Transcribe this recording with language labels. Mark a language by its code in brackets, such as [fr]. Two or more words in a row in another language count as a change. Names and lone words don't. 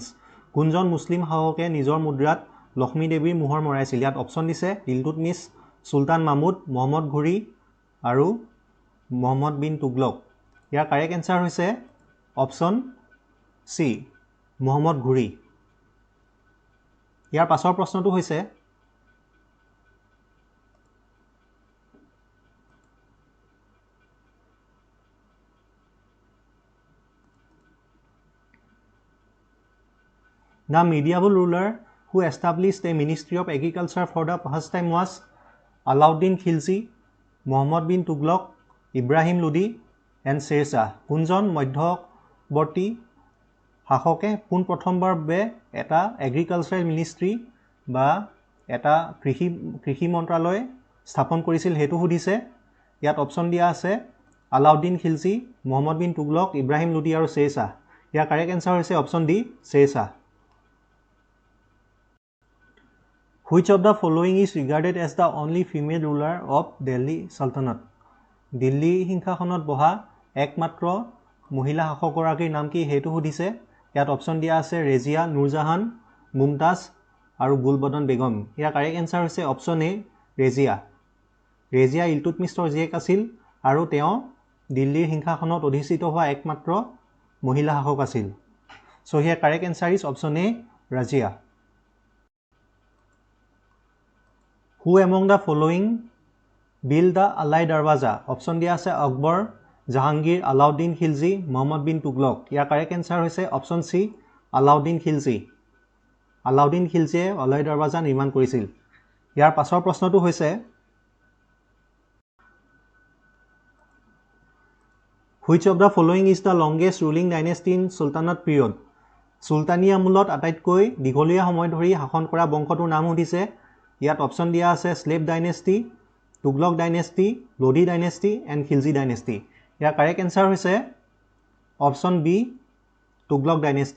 [as] কোনজন মুছলিম শাসকে নিজৰ মুদ্ৰাত লক্ষ্মী দেৱীৰ মোহৰ মৰাইছিল? ইয়াত অপশ্যন দিছে ইলটুটমিছ, চুলতান মাহমুদ, মহম্মদ ঘৰী আৰু মহম্মদ বিন তুগলক। ইয়াৰ [en] correct answer [as] হৈছে অপশ্যন চি মহম্মদ ঘৰী। ইয়াৰ পাছৰ প্ৰশ্নটো হৈছে [en] The medieval ruler who established a ministry of agriculture for the first time was Alauddin Khilji, Muhammad bin Tughlaq, Ibrahim Lodi and Sher Shah. [as] কোনজন মধ্যৱৰ্তী শাসকে পোনপ্ৰথমবাৰ বাবে এটা [en] agricultural ministry [as] বা এটা কৃষি মন্ত্ৰালয় স্থাপন কৰিছিল সেইটো সুধিছে। ইয়াত অপশ্যন দিয়া আছে আলাউদ্দিন খিলজী, মহম্মদ বিন তুগলক, ইব্ৰাহিম লোডি আৰু শ্বেৰ শ্বাহ। ইয়াৰ [en] correct answer [as] হৈছে অপশ্যন ডি শ্বেৰ শ্বাহ। [en] Which of the following is regarded as the only female ruler of Delhi Sultanate? [as] দিল্লী সিংহাসনত বহা একমাত্ৰ মহিলা শাসকগৰাকীৰ নাম কি সেইটো সুধিছে। ইয়াত অপশ্যন দিয়া আছে ৰেজিয়া, নুৰজাহান, মুমতাজ আৰু গুলবদন বেগম। ইয়াৰ [en] correct answer [as] হৈছে অপশ্যন এ ৰেজিয়া। ৰেজিয়া ইলটুটমিছৰ জীয়েক আছিল আৰু তেওঁ দিল্লীৰ সিংহাসনত অধিষ্ঠিত হোৱা একমাত্ৰ মহিলা শাসক আছিল। [en] So here correct answer is option A Razia. Who among the following build the Alai Darwaza? [as] অপশ্যন দিয়া আছে আকবৰ, জাহাংগীৰ, আলাউদ্দিন খিলজী, মহম্মদ বিন তুগলক। ইয়াৰ [en] correct answer [as] হৈছে অপশ্যন চি আলাউদ্দিন খিলজী। আলাউদ্দিন খিলজীয়ে আলাই দৰৱাজা নিৰ্মাণ কৰিছিল। ইয়াৰ পাছৰ প্ৰশ্নটো হৈছে [en] Which of the following is the longest ruling dynasty in Sultanate period? [as] চুলতানী আমোলত আটাইতকৈ দীঘলীয়া সময় ধৰি শাসন কৰা বংশটোৰ নাম সুধিছে। ইয়াত অপশ্যন দিয়া আছে [en] slave dynasty, Tughlaq dynasty, Lodi dynasty and Khilji dynasty. [as] ইয়াৰ [en] correct answer [as] হৈছে অপশ্যন বি তুগলক ডাইনেষ্টি।